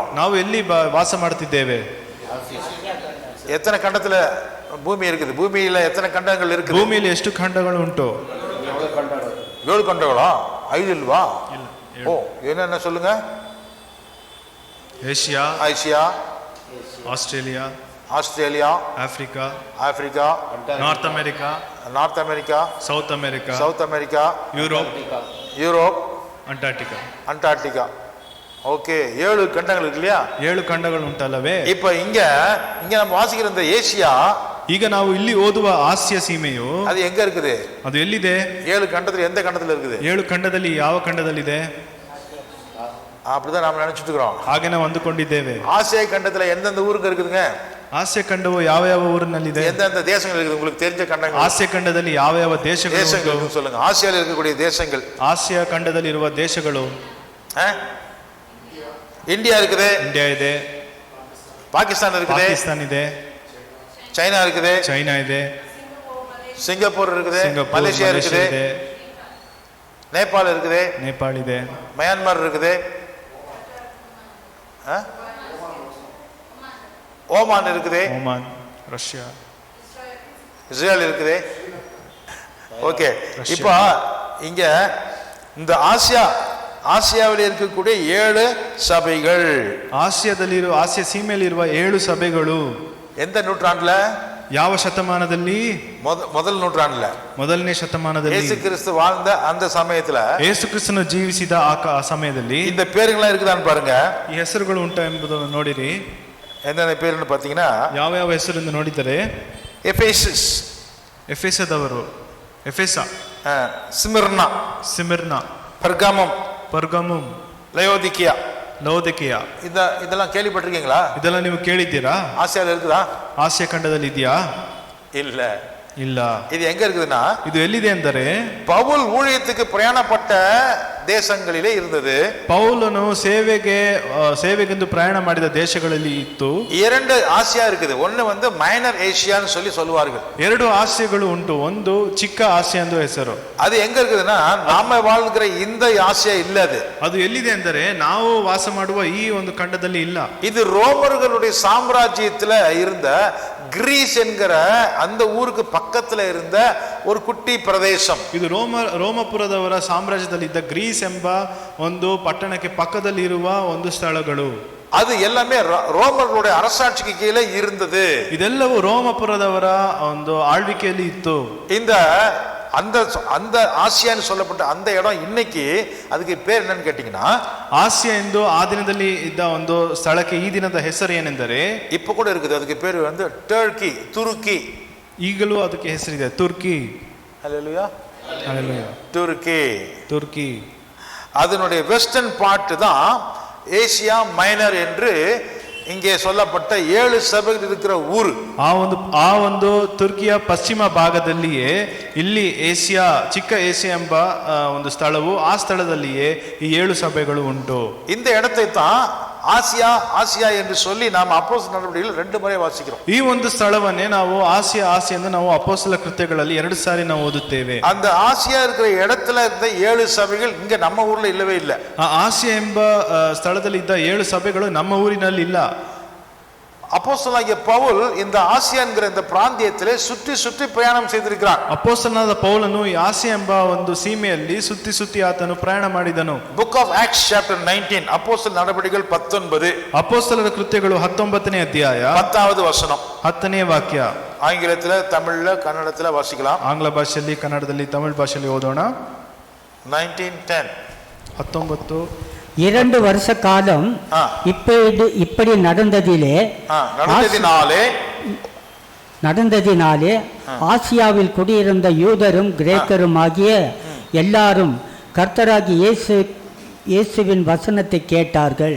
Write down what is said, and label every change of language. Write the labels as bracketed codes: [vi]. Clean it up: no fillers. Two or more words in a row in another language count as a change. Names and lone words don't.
[kn] ನಾವು ಎಲ್ಲಿ ವಾಸ ಮಾಡ್ತಿದ್ದೇವೆ? [ta] எத்தனை கண்டத்துல பூமி இருக்குது? பூமியில எத்தனை கண்டங்கள் இருக்குது? [kn] ಭೂಮಿಯಲ್ಲಿ ಎಷ್ಟು ಖಂಡಗಳು ಉಂಟು? [ta] 7 கண்டங்களா? 5 இல்லவா? ஓ, என்ன சொல்லுங்க? [kn] ಏಷ್ಯಾ, [ta] ஆசியா, [kn] ಆಸ್ಟ್ರೇಲಿಯಾ, [ta] ஆஸ்திரேலியா, [kn] ಆಫ್ರಿಕಾ, [ta] ஆப்பிரிக்கா, [kn] ನಾರ್ತ್ ಅಮೆರಿಕಾ, [ta] நார்த் அமெரிக்கா, [kn] ಸೌತ್ ಅಮೆರಿಕಾ, [ta] சவுத் அமெரிக்கா, யூரோப், அண்டார்டிகா. ஓகே, 7 கண்டங்கள் இருக்கு இல்லையா? [kn] 7 ಖಂಡಗಳು ಉಂಟಲ್ಲವೇ? [ta] இப்ப இங்க நம்ம வாசிக்கிற இந்த ஏசியா, [kn] ಈಗ ನಾವು ಇಲ್ಲಿ ಓದುವ ಆಸಿಯಾ ಸೀಮೆಯು [ta] அது எங்க இருக்குது? [kn] ಅದು ಎಲ್ಲಿದೆ? [ta] 7 கண்டத்துல எந்த கண்டத்துல இருக்குது? [kn] 7 ಖಂಡದಲ್ಲಿ ಯಾವ ಖಂಡದಲ್ಲಿದೆ? [ta] அப்படிதான் நாம நினைச்சிட்டு இருக்கிறோம். [kn] ಹಾಗೆ ನಾವು ಅಂದುಕೊಂಡಿದ್ದೇವೆ. [ta] ஆசியா கண்டத்துல எந்தெந்த ஊருக்கு இருக்குதுங்க? [kn] ಆಸಿಯಾ ಖಂಡವು ಯಾವ ಯಾವ ಊರಿನಲ್ಲಿದೆ? [ta] எந்தெந்த தேசங்கள் இருக்குது உங்களுக்கு தெரிஞ்ச கண்டங்கள்? [kn] ಆಸಿಯಾ ಖಂಡದಲ್ಲಿ ಯಾವ ಯಾವ ದೇಶಗಳು [ta] சொல்லுங்க. ஆசியால இருக்கக்கூடிய தேசங்கள். [kn] ಆಸಿಯಾ ಖಂಡದಲ್ಲಿ ಇರುವ ದೇಶಗಳು, [ta] இந்தியா இருக்குது, [kn] ಇಂಡಿಯಾ ಇದೆ. [ta] பாகிஸ்தான் இருக்குது, [kn] ಪಾಕಿಸ್ತಾನ ಇದೆ. [ta] சைனா இருக்குது, [kn] ಚೈನಾ ಇದೆ. [ta] சிங்கப்பூர் இருக்குது, [kn] ಸಿಂಗಾಪುರ್, [ta] மலேசியா இருக்குது, [kn] ಇದೆ, [ta] நேபாள் இருக்குது, [kn] ನೇಪಾಳ ಇದೆ, [ta] மியான்மர் இருக்குது, ஓமான் இருக்குது, [kn] ಒಮಾನ್, ರಷ್ಯಾ, [ta] இஸ்ரேல் இருக்குது. ஓகே, இப்போ இங்க இந்த ஆசியாவில் இருக்கக்கூடிய 7 சபைகள், [kn] ಆಸಿಯಾ ಸೀಮೆಯಲ್ಲಿರುವ 7 ಸಭೆಗಳು [ta] எந்த நூற்றாண்டுல? [kn] ಯಾವ ಶತಮಾನದಲ್ಲಿ? [ta] முதல் நூற்றாண்டுல, [kn] ಮೊದಲನೇ ಶತಮಾನದಲ್ಲಿ. [ta] இயேசு கிறிஸ்து வாழ்ந்த அந்த சமயத்துல [kn] ಯೇಸು ಕ್ರಿಸ್ತನು ಜೀವಿಸಿದ ಆ ಸಮಯದಲ್ಲಿ [ta] இந்த பேருங்களாம் இருக்குதான்னு பாருங்க. [kn] ಈ ಹೆಸರುಗಳು ಉಂಟಾ ಎಂಬುದನ್ನು ನೋಡಿರಿ. [ta] என்னென்ன பேருன்னு பாத்தீங்கன்னா, [kn] ಯಾವ ಯಾವ ಹೆಸರಿಂದ ನೋಡಿದರೆ, [ta] எபேசஸ், [kn] ಎಫೆಸದವರು, ಎಫೆಸ, [ta] ஸ்மிர்னா, [kn] ಪರ್ಗಮಂ, [ta] லயோதிக்கியா, [kn] ಲೌದಿಕೀಯ. [ta] இதெல்லாம் கேள்விப்பட்டிருக்கீங்களா? [kn] ಇದೆಲ್ಲ ನೀವು ಕೇಳಿದ್ದೀರಾ? [ta] ஆசியால இருக்குதா? [kn] ಆಸಿಯಾ ಖಂಡದಲ್ಲಿ ಇದೆಯಾ? [ta] இல்ல. [kn] ಇಲ್ಲ. [ta] இது எங்க இருக்குதுன்னா, [kn] ಇದು ಎಲ್ಲಿದೆ ಅಂದರೆ [ta] பவுல் ஊழியத்துக்கு பிரயாணப்பட்ட தேசங்களிலே இருந்தது. [kn] ಪೌಲನು ಸೇವೆಗೆಂದು ಪ್ರಯಾಣ ಮಾಡಿದ ದೇಶಗಳಲ್ಲಿ ಇತ್ತು. [ta] 2 ஆசியா இருக்குது. ஒன்னு வந்து மைனர் ஏசியான்னு சொல்லுவார்கள். [kn] 2 ಆಸಿಯಾಗಳು ಉಂಟು. ಒಂದು ಚಿಕ್ಕ ಆಸಿಯಾ ಎಂದು ಹೆಸರು. [ta] அது எங்க இருக்குதுன்னா, நாம வாழ்கிற இந்த ஆசியா இல்ல. [kn] ಅದು ಎಲ್ಲಿದೆ ಅಂದರೆ ನಾವು ವಾಸ ಮಾಡುವ ಈ ಒಂದು ಖಂಡದಲ್ಲಿ ಇಲ್ಲ. [ta] இது ரோமர்களுடைய சாம்ராஜ்யத்துல இருந்த கிரீஸ் என்கிற அந்த ஊருக்கு பக்கத்துல இருந்த ஒரு குட்டி பிரதேசம். [kn] ಇದು ರೋಮಪುರದವರ ಸಾಮ್ರಾಜ್ಯದಲ್ಲಿ ಇದ್ದ ಗ್ರೀಸ್ ಎಂಬ ಒಂದು ಪಟ್ಟಣಕ್ಕೆ ಪಕ್ಕದಲ್ಲಿ ಇರುವ ಒಂದು ಸ್ಥಳಗಳು. [ta] அது எல்லாமே ரோமர்களுடைய அரசாட்சிக்கு கீழே இருந்தது. [kn] ಇದೆಲ್ಲವೂ ರೋಮಪುರದವರ ಒಂದು ಆಳ್ವಿಕೆಯಲ್ಲಿ ಇತ್ತು. [ta] இந்த அந்த ஆசியான்னு சொல்லப்பட்ட அந்த இடம் இன்னைக்கு அதுக்கு பேர் என்னன்னு கேட்டீங்கன்னா, [kn] ಆಸಿಯಾ ಎಂದು ಆ ದಿನದಲ್ಲಿ ಇದ್ದ ಒಂದು ಸ್ಥಳಕ್ಕೆ ಈ ದಿನದ ಹೆಸರು ಏನೆಂದರೆ, [ta] இப்ப கூட இருக்குது. அதுக்கு பேர் வந்து ಟರ್ಕಿ, ತುರುಕಿ. [kn] ಈಗಲೂ ಅದಕ್ಕೆ ಹೆಸರಿದೆ, ತುರ್ಕಿ. [ta] ஹல்லேலூயா, ஹல்லேலூயா. ತುರ್ಕಿ. அதனுடைய [en] western part [ta] தான் ஏசியா மைனர் என்று இங்கே சொல்லப்பட்ட 7 ಸಭೆಗಳು இருக்கிற ஊர். ಆ ಒಂದು ತುರ್ಕಿಯ ಪಶ್ಚಿಮ ಭಾಗದಲ್ಲಿಯೇ ಇಲ್ಲಿ ಚಿಕ್ಕ ಏಷ್ಯಾ ಎಂಬ ಒಂದು ಸ್ಥಳವು, ಆ ಸ್ಥಳದಲ್ಲಿಯೇ ಈ 7 ಸಭೆಗಳು ಉಂಟು. இந்த இடத்தை தான் ஆசியா என்று சொல்லி நாம் அப்போஸ்தலர் நடவடிக்கைகள் 2 முறை வாசிக்கிறோம். ಈ ಒಂದು ಸ್ಥಳವನ್ನೇ ನಾವು ಆಸಿಯಾ ಎಂದು ನಾವು ಅಪೊಸ್ತಲರ ಕೃತ್ಯಗಳಲ್ಲಿ 2 ಸಾರಿ ನಾವು ಓದುತ್ತೇವೆ. அந்த ஆசியா இருக்கிற இடத்துல இருந்த 7 சபைகள் இங்க நம்ம ஊர்ல இல்லவே இல்ல. ಆ ಆಸಿಯಾ ಎಂಬ ಸ್ಥಳದಲ್ಲಿ ಇದ್ದ 7 ಸಭೆಗಳು ನಮ್ಮ ಊರಿನಲ್ಲಿ ಇಲ್ಲ. அப்போஸ்தலனாகிய பவுல் இந்த ஆசியா என்கிற இந்த பிராந்தியத்திலே சுற்றி பிரயாணம் செய்திருக்கிறார். ಅಪೊಸ್ತಲನಾದ ಪೌಲನು ಈ ಆಸಿಯಾ ಎಂಬ ಒಂದು ಸೀಮೆಯಲ್ಲಿ ಸುತ್ತಿ ಆತನು ಪ್ರಯಾಣ ಮಾಡಿದನು. [en] Book of Acts chapter 19, [ta] அப்போஸ்தலர் நடவடிக்கைகள் 19, [kn] ಅಪೊಸ್ತಲರ ಕೃತ್ಯಗಳು 19ನೇ ಅಧ್ಯಾಯ [ta] 10வது ವಚனம், [kn] 10ನೇ ವಾಕ್ಯ. [ta] ஆங்கிலத்துல, தமிழ்ல, கன்னடத்துல வாசிக்கலாம். [kn] ಆಂಗ್ಲ ಭಾಷೆಯಲ್ಲಿ, ಕನ್ನಡದಲ್ಲಿ, ತಮಿಳು ಭಾಷೆಯಲ್ಲಿ ಓದೋಣ. 19:10. 19. [ta] 2 வருஷ காலம் இப்படி நடந்ததினாலே ஆசியாவில் குடியிருந்த யூதரும் கிரேக்கரும் ஆகிய எல்லாரும் கர்த்தராகி இயேசுவின் வசனத்தை கேட்டார்கள்.